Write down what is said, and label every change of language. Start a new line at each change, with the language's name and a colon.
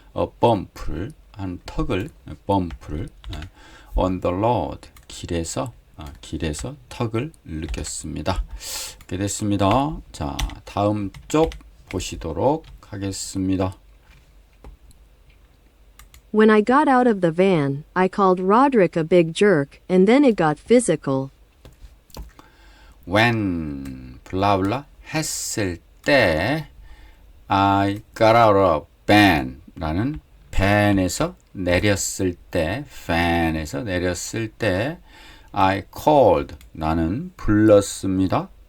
Korean: a bump를 한 턱을 bump를
English: on the road
Korean: 길에서 턱을 느꼈습니다. 이렇게 됐습니다. 자, 다음 쪽 보시도록 하겠습니다.
English: When I got out of the van, I called Roderick a big jerk, and then it got physical.
Korean: when 블라블라 했을 때
English: I got out of van
Korean: 라는 van에서 내렸을 때 van에서 내렸을 때
English: I called
Korean: 나는 불렀습니다.